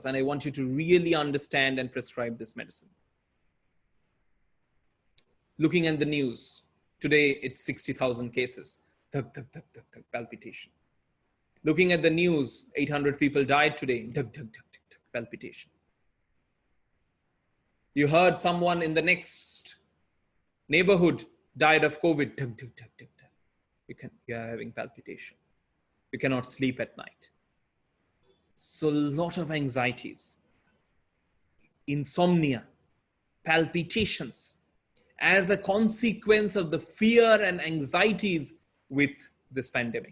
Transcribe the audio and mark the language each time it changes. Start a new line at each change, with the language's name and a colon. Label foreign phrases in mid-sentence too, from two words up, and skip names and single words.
English: And I want you to really understand and prescribe this medicine. Looking at the news, today it's 60,000 cases. Thug, thug, thug, thug, thug, palpitation. Looking at the news, 800 people died today. Thug, thug, thug, thug, thug, palpitation. You heard someone in the next neighborhood died of COVID. Thug, thug, thug, thug, thug. You are having palpitation. You cannot sleep at night. So a lot of anxieties, insomnia, palpitations, as a consequence of the fear and anxieties with this pandemic.